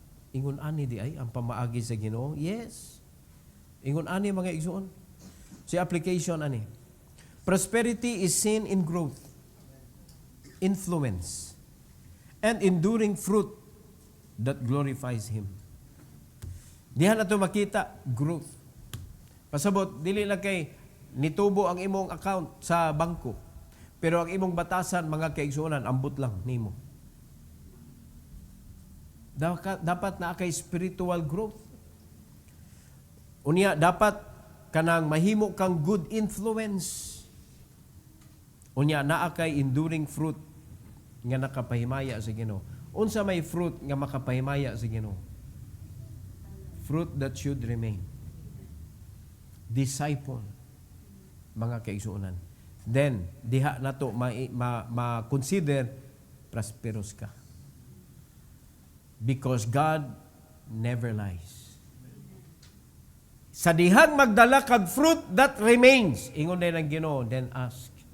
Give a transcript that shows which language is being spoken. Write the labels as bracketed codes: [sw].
[ceb] Ingon ani di ay ang pamaagi sa Ginoo? Yes. Ingon ani, mga igsoon. Si application ani. [en] Prosperity is seen in growth, influence, and enduring fruit that glorifies Him. [ceb] Dihan nato makita growth. Pasabot, dili lang kay nitubo ang imong account sa bangko, pero ang imong batasan, mga kaigsuonan, ambot lang nimo. Dapat na kay spiritual growth. Unya, dapat kanang mahimo kang good influence. Unya, naa kay enduring fruit nga nakapahimaya sa Ginoo. Unsa may fruit nga makapahimaya sa Ginoo? [en] Fruit that should remain. [ceb] Disciple, mga kaigsuonan. Then, diha nato ma-consider prosperous ka. [en] Because God never lies. [ceb] Sa dihang magdala kag [en] fruit that remains, [ceb] ingon din ang Ginoo, [en] then ask.